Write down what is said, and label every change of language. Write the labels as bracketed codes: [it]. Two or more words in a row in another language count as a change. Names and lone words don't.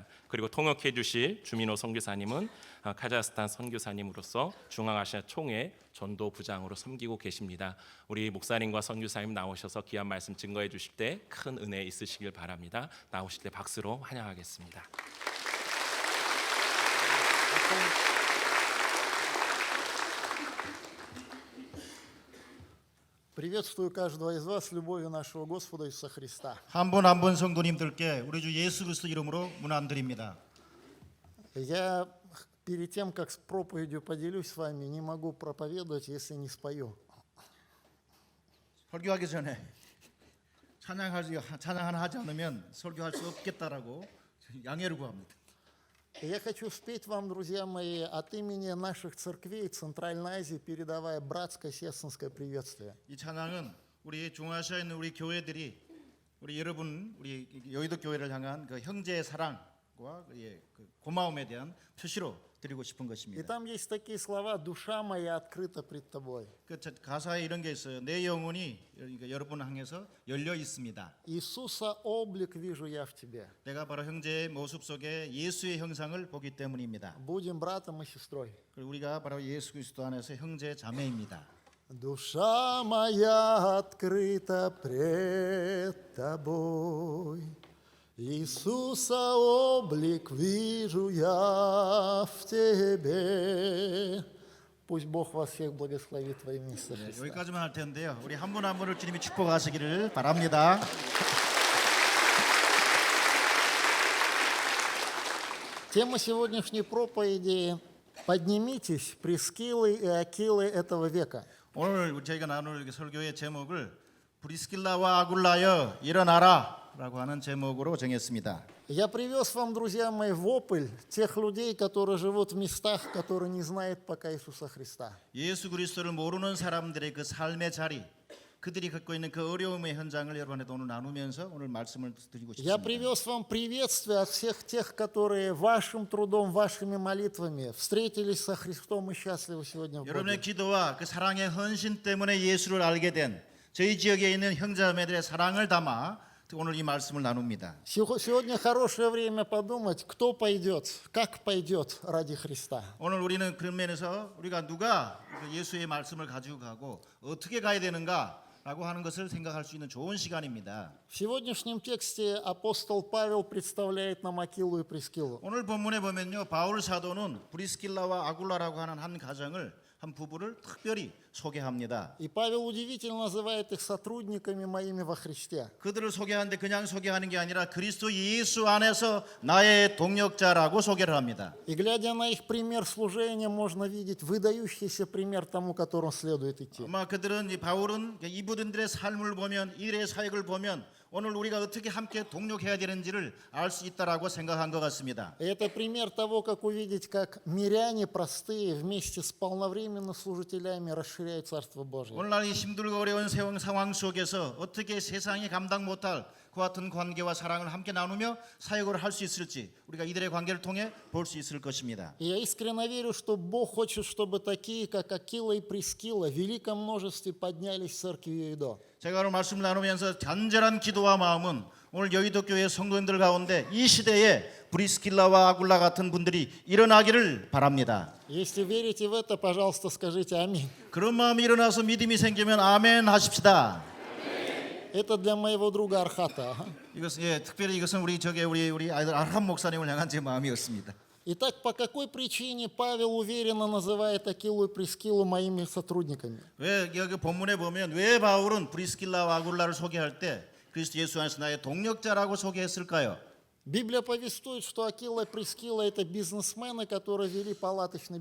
[ko] 그리고 통역해 주실 주민호 선교사님은 카자흐스탄 선교사님으로서 중앙아시아 총회 전도부장으로 섬기고 계십니다. 우리 목사님과 선교사님 나오셔서 귀한 말씀 증거해 주실 때 큰 은혜 있으시길 바랍니다. 나오실 때 박수로 환영하겠습니다. [ru] Приветствую каждого из вас с любовью нашего Господа Иисуса Христа. [ko] 한 분 한 분 성도님들께 우리 주 예수 그리스도 이름으로 문안드립니다. [ru] Я перед тем, как с проповедью поделюсь с вами, не могу проповедовать, если не спою. [ko] 설교하기 전에 찬양 하나 하지 않으면 설교할 수 없겠다라고 양해를 구합니다. [ru] Я хочу спеть вам, друзья мои, от имени наших церквей Центральной Азии, передавая братское сестринское приветствие. [ko] 이 찬양은 우리 중앙아시아에 있는 우리 교회들이 우리 여러분 우리 여의도 교회를 향한 그 형제의 사랑과 그 고마움에 대한 표시로 드리고 싶은 [ru] И [ko] 것입니다. [ru] там есть такие слова: «Душа моя открыта пред тобой». [ko] 그 가사에 이런 게 있어요. 내 영혼이 여러분 향해서 열려 있습니다. [ru] Иисуса облик вижу я в тебе. [ko] 내가 바로 형제의 모습 속에 예수의 형상을 보기 때문입니다. [ru] Будем братом и сестрой. [ko] 그리고 우리가 바로 예수 그리스도 안에서 형제 자매입니다. [ru] Душа моя открыта пред тобой, Иисуса облик вижу я в тебе. Пусть Бог вас всех благословит во имя Иисуса Христа. [ko] 여기까지만 할 텐데요. 우리 한 분 한 분을 주님이 축복하시기를 바랍니다. [ru] Тема сегодняшней проповеди: «Поднимитесь, Прискилы и Акилы этого века». [ko] 오늘 저희가 나눌 설교의 제목을 브리스길라와 아굴라여 일어나라라고 하는 제목으로 정했습니다. [ru] Я привез вам, друзья мои, вопль тех людей, которые живут в местах, которые не знают пока Иисуса Христа. [ko] 예수 그리스도를 모르는 사람들의 그 삶의 자리, 그들이 겪고 있는 그 어려움의 현장을 여러분한테 오늘 나누면서 오늘 말씀을 드리고 [ru] Я [ko] 싶습니다. [ru] привез вам приветствие от всех тех, которые вашим трудом, вашими молитвами встретились со Христом и счастливы сегодня в [ko] 여러분의 [ru] Боге. [ko] 기도와 그 사랑의 헌신 때문에 예수를 알게 된 저희 지역에 있는 형제자매들의 사랑을 담아 오늘 이 말씀을 나눕니다. [ru] Сегодня хорошее время подумать, кто пойдет, как пойдет ради Христа. [ko] 오늘 우리는 그런 면에서 우리가 누가 예수의 말씀을 가지고 가고 어떻게 가야 되는가라고 하는 것을 생각할 수 있는 좋은 시간입니다. [ru] В сегодняшнем тексте апостол Павел представляет нам Акилу и Прискилу. [ko] 오늘 본문에 보면요, 바울 사도는 브리스길라와 아굴라라고 하는 한 가정을 한 부부를 특별히 소개합니다. [ru] И Павел удивительно называет их сотрудниками моими во Христе. [ko] 그들을 소개하는데 그냥 소개하는 게 아니라 그리스도 예수 안에서 나의 동역자라고 소개를 합니다. [ru] И глядя на их пример служения, можно видеть выдающийся пример тому, которому следует идти. [ko] 아마 그들은 바울은 이분들의 삶을 보면 일의 사역을 보면 오늘 우리가 어떻게 함께 동력해야 되는지를 알 수 있다라고 생각한 것 같습니다. [ru] И это пример того, как увидеть, как миряне простые вместе с полновременно служителями расширяют Царство Божие. [ko] 오늘날 이 힘들고 어려운 상황 속에서 어떻게 세상이 감당 못할 그 같은 관계와 사랑을 함께 나누며 사역을 할 수 있을지 우리가 이들의 관계를 통해 볼 수 있을 것입니다. [ru] И я искренне верю, что Бог хочет, чтобы такие, как Акила и Прискила, в великом множестве поднялись в церкви Иоидо. [ko] 제가 오늘 말씀을 나누면서 간절한 기도와 마음은 오늘 여의도 교회 성도님들 가운데 이 시대에 브리스길라와 아굴라 같은 분들이 일어나기를 바랍니다. [ru] Если верите в это, пожалуйста, скажите аминь. [ko] 그런 마음이 일어나서 믿음이 생기면 아멘 하십시다. [ru] Это для моего друга Архата. [ko] 이것은 특별히 이것은 우리 아이들 아람 목사님을 향한 제 마음이었습니다. [ru] Итак, по какой причине Павел уверенно называет Акилу и Прискилу моими сотрудниками? [ko] 왜 여기 본문에 보면 왜 바울은 브리스길라와 아굴라를 소개할 때 그리스도 예수 안에서 나의 동력자라고 소개했을까요? [ru] Библия повествует, что Акила и Прискила – это бизнесмены, которые вели палаточный